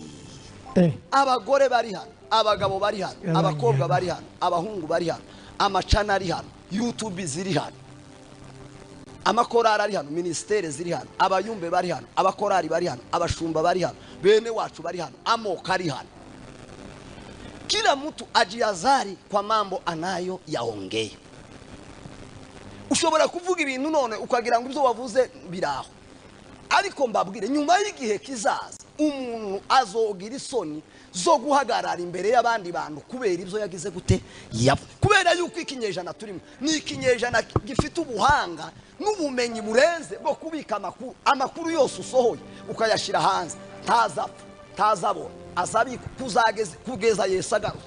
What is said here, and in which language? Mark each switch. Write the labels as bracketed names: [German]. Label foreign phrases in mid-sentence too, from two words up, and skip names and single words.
[Kinyarwanda] Abagore bari hano, abagabo bari hano, abakobwa bari hano, abahungu bari hano, amacana ari hano, YouTube ziri hano, amakorari ari hano, ministere ziri hano, abayumbe bari hano, abakorari bari hano, abashumba bari hano, bene wacu bari hano, amoko ari hano. [Swahili] Kila mtu ajiazari kwa mambo anayo yaongea. [Kinyarwanda] Ushobora kuvuga ibintu none ukagira ngo ibyo wavuze biraho. Ariko mbabwire nyuma y'igihe kizaza umuntu azogira isoni zo guhagarara imbere y'abandi bantu kubera ibyo yagize gute kubera yuko ikinyejana turimo ni ikinyejana gifite ubuhanga n'ubumenyi burenze bwo kubika amakuru yose usohoye ukayashira hanze tazabona azabika kugeza Yesu agarutse.